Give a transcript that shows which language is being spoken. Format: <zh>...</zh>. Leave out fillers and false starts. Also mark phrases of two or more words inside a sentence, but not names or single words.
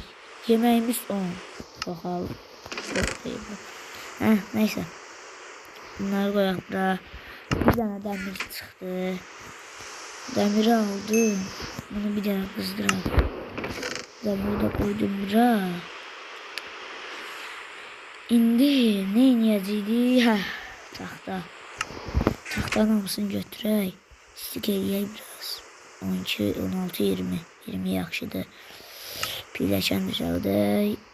<tr>Yemeğimiz on. Bakalım. Çok değil bu. Neyse. Bunları koyalım da. Bir tane demir çıktı. Demiri aldım. Bunu bir daha kızdıralım. Demiri de koydum buraya.</tr> <az>İndi ne iniyəcəkdik? Taxta. Taxtanın hamısını götürək. İstik eləyək biraz. 12, 16, 20. 20 yaxşıdır. Pilləkən düzəldək.</az>